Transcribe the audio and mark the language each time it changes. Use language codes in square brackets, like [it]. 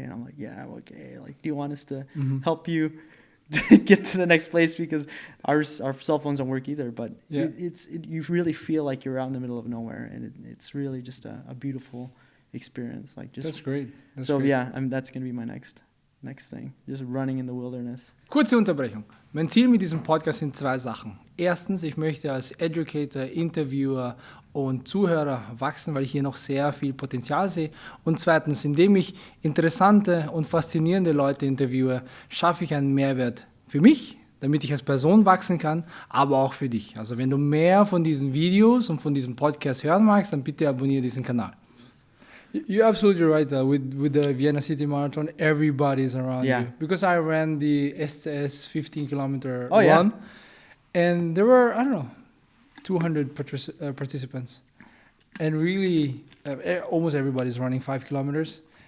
[en] And I'm like, "Yeah, I'm okay. Like, do you want us to help you get to the next place, because our cell phones don't work either." But you really feel like you're out in the middle of nowhere, and it's really just a beautiful experience. Like, just that's great. That's great. Yeah, that's gonna be my next next thing. Just running in the wilderness. [de] Kurze Unterbrechung. Mein Ziel mit diesem Podcast sind zwei Sachen. Erstens, ich möchte als Educator, Interviewer und Zuhörer wachsen, weil ich hier noch sehr viel Potenzial sehe. Und zweitens, indem ich interessante und faszinierende Leute interviewe, schaffe ich einen Mehrwert für mich, damit ich als Person wachsen kann, aber auch für dich. Also wenn du mehr von diesen Videos und von diesem Podcast hören magst, dann bitte abonniere diesen Kanal. [en] You're absolutely right. With the Vienna City Marathon, everybody's around you. Because I ran the SCS 15-kilometer run, and there were, I don't know, 200 participants. And really, almost everybody's running 5 kilometers.